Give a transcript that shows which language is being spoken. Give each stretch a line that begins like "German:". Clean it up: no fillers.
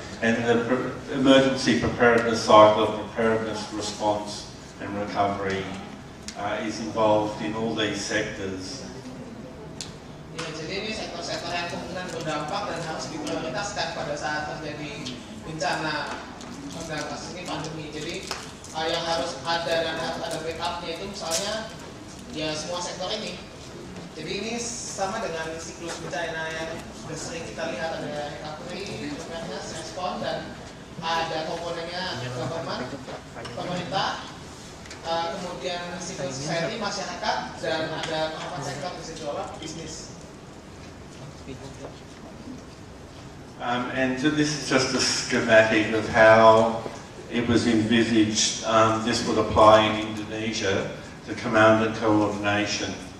English: And the emergency preparedness cycle of preparedness, response and recovery is involved in all these sectors.
Indonesian: Ya, jadi ini sektor-sektor yang kemungkinan berdampak dan harus diprioritaskan pada saat terjadi bencana kasus ini pandemi. Jadi yang harus ada dan harus ada backupnya itu misalnya ya semua sektor ini. Jadi ini sama dengan siklus bencana yang sudah sering kita lihat, ada recovery, preparedness, respon, dan ada komponennya government, pemerintah, kemudian civil society, masyarakat, dan ada keempat sektor di situ bisnis.
English: And so this is just a schematic of how it was envisaged. This would apply in Indonesia to command and coordination.